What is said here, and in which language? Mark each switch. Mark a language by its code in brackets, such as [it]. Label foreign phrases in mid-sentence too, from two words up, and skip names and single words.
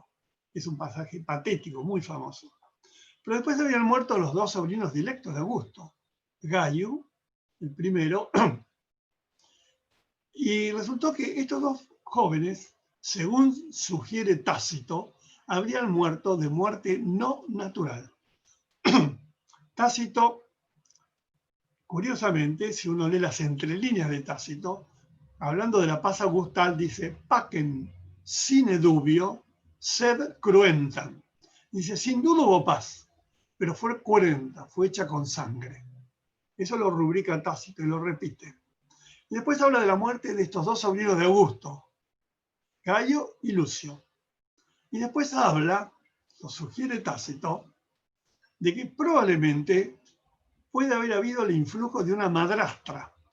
[es] Es un pasaje patético, muy famoso. Pero después habían muerto los dos sobrinos directos de Augusto, Gayo, el primero, y resultó que estos dos jóvenes, según sugiere Tácito, habrían muerto de muerte no natural. Tácito, curiosamente, si uno lee las entrelíneas de Tácito, hablando de la paz augustal, dice, [la] pacem sine dubio, sed cruentam. [es] Dice, sin duda hubo paz, pero fue cruenta, fue hecha con sangre. Eso lo rubrica Tácito y lo repite. Y después habla de la muerte de estos dos sobrinos de Augusto, Gayo y Lucio. Y después habla, lo sugiere Tácito, de que probablemente puede haber habido el influjo de una madrastra.